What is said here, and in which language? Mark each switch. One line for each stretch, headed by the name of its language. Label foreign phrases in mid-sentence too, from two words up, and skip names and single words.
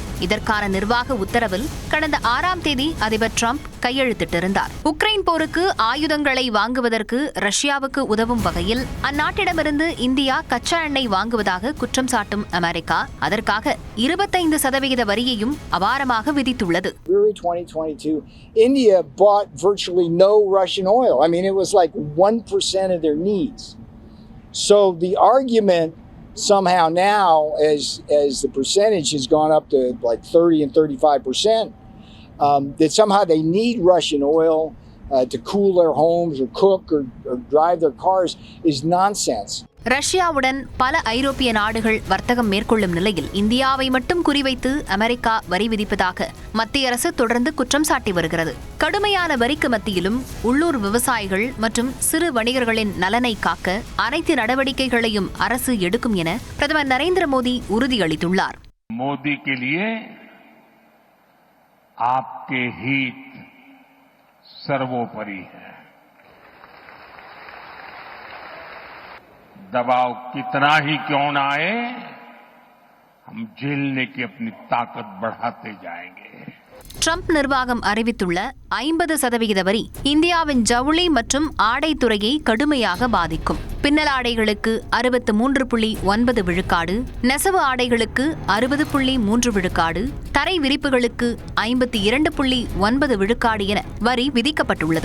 Tamil: இதற்கான நிர்வாக உத்தரவில் கடந்த 6ஆம் தேதி அதிபர் ட்ரம்ப் கையெழுத்திட்டிருந்தார். உக்ரைன் போருக்கு ஆயுதங்களை வாங்குவதற்கு ரஷ்யாவுக்கு உதவும் வகையில் அந்நாட்டிடமிருந்து இந்தியா கச்சா எண்ணெய் வாங்குவதாக குற்றம் சாட்டும் அமெரிக்கா அதற்காக 25% வரியையும் அபாரமாக விதித்துள்ளது.
English: 2022, India bought virtually no Russian oil. I mean, it was like 1% of their needs. So the argument somehow now, as the percentage has gone up to like 30 and 35%, that somehow they need Russian oil to cool their homes or cook or drive their cars is nonsense.
Tamil: ரஷ்யாவுடன் பல ஐரோப்பிய நாடுகள் வர்த்தகம் மேற்கொள்ளும் நிலையில் இந்தியாவை மட்டும் குறிவைத்து அமெரிக்கா வரி விதிப்பதாக மத்திய அரசு தொடர்ந்து குற்றம் சாட்டி வருகிறது. கடுமையான வரிக்கு மத்தியிலும் உள்ளூர் விவசாயிகள் மற்றும் சிறு வணிகர்களின் நலனை காக்க அனைத்து நடவடிக்கைகளையும் அரசு எடுக்கும் என பிரதமர் நரேந்திர மோடி உறுதியளித்துள்ளார்.
Hindi: மோடி के लिए आपके हित सर्वोपरि है. दबाव कितना ही क्यों न आए, हम झेलने की अपनी ताकत बढ़ाते जाएंगे.
Tamil: ட்ரம்ப் நிர்வாகம் அறிவித்துள்ள 50% வரி இந்தியாவின் ஜவுளி மற்றும் ஆடைத் துறையை கடுமையாக பாதிக்கும். பின்னல் ஆடைகளுக்கு 63.9 விழுக்காடு, நெசவு ஆடைகளுக்கு 60.3 விழுக்காடு, தரை விரிப்புகளுக்கு 52.9 விழுக்காடு என வரி விதிக்கப்பட்டுள்ளது.